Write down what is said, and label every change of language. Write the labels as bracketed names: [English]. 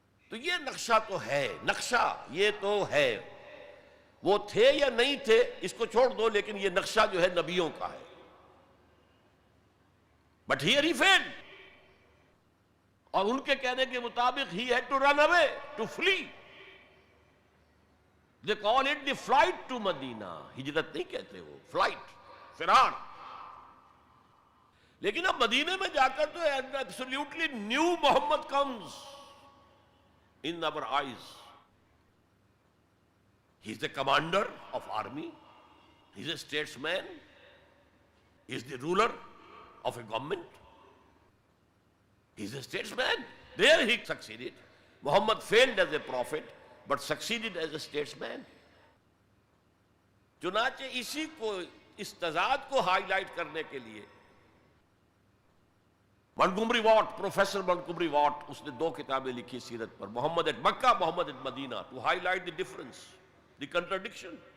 [Urdu] تو یہ نقشہ تو ہے, نقشہ یہ تو ہے. وہ تھے یا نہیں تھے اس کو چھوڑ دو, لیکن یہ نقشہ جو ہے نبیوں کا ہے. [English] but here he fled, [Urdu] اور ان کے کہنے کے مطابق [English] He had to run away, to flee. They call it the flight to Medina. [Urdu] ہجرت نہیں کہتے وہ, فلائٹ, فرار. لیکن اب مدینے میں جا کر تو [English] Absolutely new Muhammad comes in our eyes. He is the commander of army, he is a statesman, he is the ruler of a government, he is a statesman. There he succeeded. Muhammad failed as a prophet but succeeded as a statesman. [Urdu] چنانچہ اسی کو, اس تضاد کو high light کرنے کے لیے Montgomery what, professor Montgomery what, اس نے 2 کتابیں لکھی سیرت پر, محمد at Mecca, Muhammad at Medina, [English] To highlight the difference, the contradiction.